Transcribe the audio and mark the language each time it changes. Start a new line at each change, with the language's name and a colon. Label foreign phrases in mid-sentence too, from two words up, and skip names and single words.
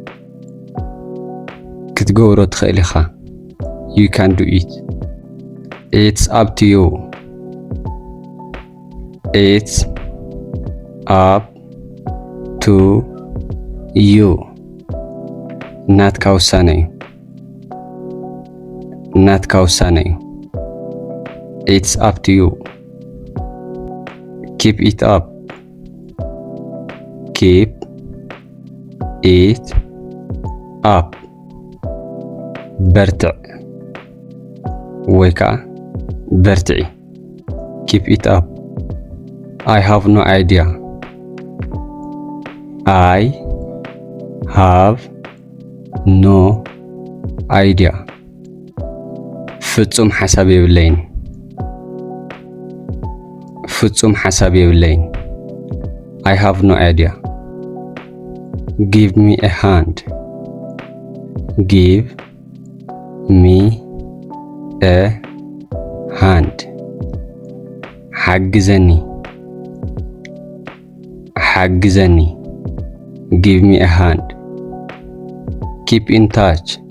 Tigrinya: ክትገብሮ ትኽእል ኢኻ
English: you can do it it's up to you it's up to you
Tigrinya: ናትካ ውሳነ እዩ ናትካ ውሳነ እዩ
English: it's up to you keep it up keep it up
Tigrinya: በርትዕ ወይ ከዓ በርትዒ
English: keep it up I have no idea I have no idea
Tigrinya: ፍጹም ሓሳብ የብለይን ፍጹም ሓሳብ የብለይን
English: I have no idea give me a hand give me a hand
Tigrinya: ሓግዘኒ ሓግዘኒ
English: give me a hand keep in touch